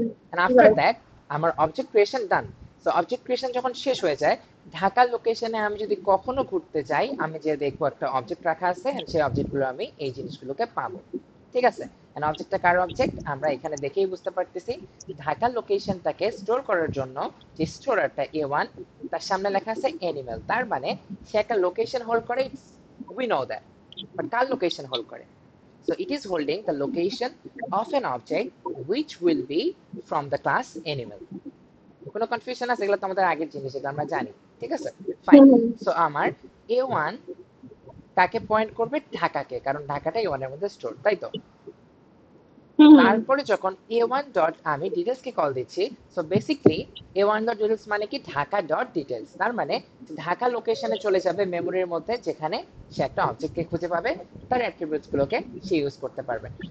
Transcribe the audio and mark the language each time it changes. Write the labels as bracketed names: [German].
[Bangla] And after that আমার object creation ডান। So object creation যখন শেষ হয়ে যায়, ঢাকা লোকেশনে আমি যদি কখনো ঘুরতে যাই, আমি যে দেখবো একটা অবজেক্ট রাখা আছে, and সেই অবজেক্টগুলো আমি এই জিনিসগুলোকে পাবো, ঠিক আছে। এন্ড অবজেক্টটা কার অবজেক্ট আমরা এখানে দেখেই বুঝতে পারতেছি। ঢাকা লোকেশনটাকে স্টোর করার জন্য যে স্টোরারটা A1, তার সামনে লেখা আছে অ্যানিমাল, তার মানে সে একটা লোকেশন হোল্ড করে, we know that. But car location hold করে? [English] So it is holding the location of an object which will be from the class animal. [Bangla] কোনো কনফিউশন আছে? এগুলো তো আমাদের আগের জিনিস, এগুলো আমরা জানি, ঠিক আছে, ফাইন। সো আমার A1 কাকে পয়েন্ট করবে? ঢাকাকে, কারণ ঢাকাটা A1 এর মধ্যে স্টোর, তাই তো। তারপরে যখন A1 ডট আমি ডিটেলস কে কল দিচ্ছি, so basically A1 dot details মানে কি ঢাকা ডট ডিটেলস, তার মানে ঢাকা লোকেশনে চলে যাবে মেমোরির মধ্যে, যেখানে সে একটা অবজেক্টকে খুঁজে পাবে, তার অ্যাট্রিবিউটস গুলোকে সে ইউজ করতে পারবে।